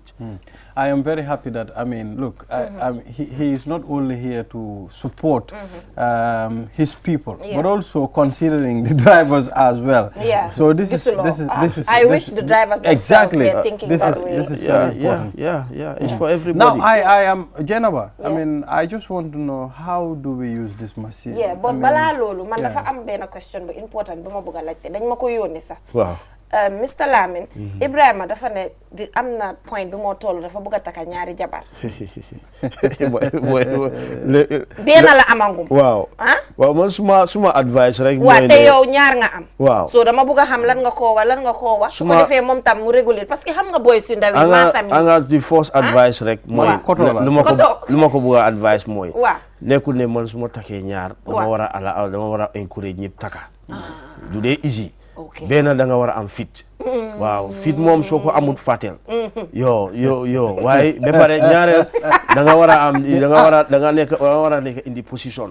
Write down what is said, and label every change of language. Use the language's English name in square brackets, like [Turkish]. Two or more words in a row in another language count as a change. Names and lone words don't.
[English] I am very happy that, I mean, look, he is not only here to support his people, but also considering the drivers as well. Yeah. So this is I wish the drivers exactly they're thinking this that is way. this is very important. Yeah. It's for everybody. Now I am Jenaba. I mean, I just want to know, how do we use this machine? Yeah, but [Wolof] bala lolu man dafa am ben question bu important bu ma bëgg laajte dañ ma ko yónnee sax. [English] Wow. Mr. [Wolof] Lamin, Ibrahima dafa ne am na point bi moo toll dafa bëgg a taka ñaari jabar. Benn la amangum. Waaw. Waaw man suma advice rek. Waaw te yow ñaar nga am. Waaw. So dama bëgg a xam lan nga koo wax. Su ko defee moom tam mu réguler parce que xam nga boy si ndaw yi maasam yi. Anga di first advice rek mooy lu ma ko bëgg a advice mooy. Waaw. Nekkul ne man suma takkee ñaar dama war a encourage ñëpp taka. Du dee easy. benn da nga war a am fit. waaw fit moom soo ko amut fàtteel. yo waaye ba pare ñaareel da nga war a am da nga war a nekk indi position.